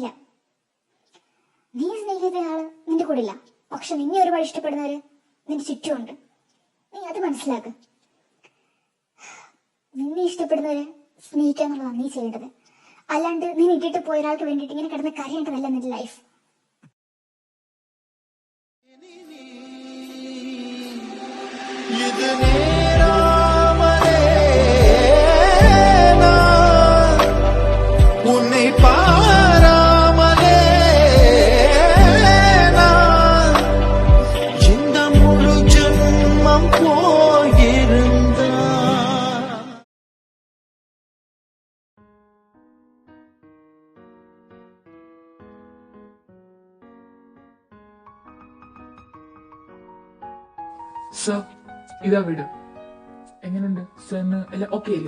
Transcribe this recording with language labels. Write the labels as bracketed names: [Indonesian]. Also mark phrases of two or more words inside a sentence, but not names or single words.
[Malayalam] നീ സ്നേഹിക്കുന്ന ആള് നിന്റെ കൂടെ ഇല്ല. പക്ഷെ നിന്നെ ഒരുപാട് ഇഷ്ടപ്പെടുന്നവര് നിന്റെ ചുറ്റുമുണ്ട്. നീ അത് മനസ്സിലാക്ക്. നിന്നെ ഇഷ്ടപ്പെടുന്നവരെ സ്നേഹിക്കാന്നുള്ളതാണ് നീ ചെയ്യേണ്ടത്. അല്ലാണ്ട് നീ ഇട്ടിട്ട് പോയ ഒരാൾക്ക് വേണ്ടിയിട്ട് ഇങ്ങനെ കിടന്ന് കരയേണ്ടതല്ല നിന്റെ ലൈഫ്. [Tamil] உன்னை பாராமலே இந்த முழு ஜென்மம் போயிருந்தா. [Malayalam] സർ, ഇതാ വീട്. എങ്ങനെയുണ്ട് സാറിന്? എല്ലാം ഓക്കെ അല്ലേ?